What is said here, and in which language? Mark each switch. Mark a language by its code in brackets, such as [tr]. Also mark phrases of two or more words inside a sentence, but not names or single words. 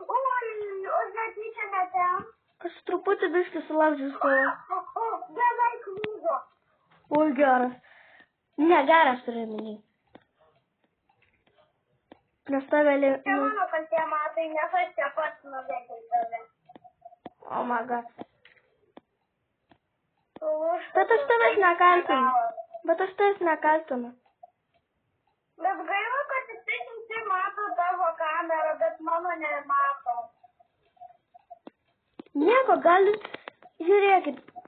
[lt] Oi, o netyčia ne ten. Aš truputį biškį sulaužiu skolą. Beveik lūžo. Oi, geras. Ne, geras turiu minį. Nes tave... Čia mano kaltė, matai, nes aš čia pats nuvežiau tave. [en] Oh my god. [lt] Bet aš tavęs nekaltinu. Bet gaila, kad jisai visi mato tavo kamerą, bet mano nemato. Nieko, galit... Žiūrėkit.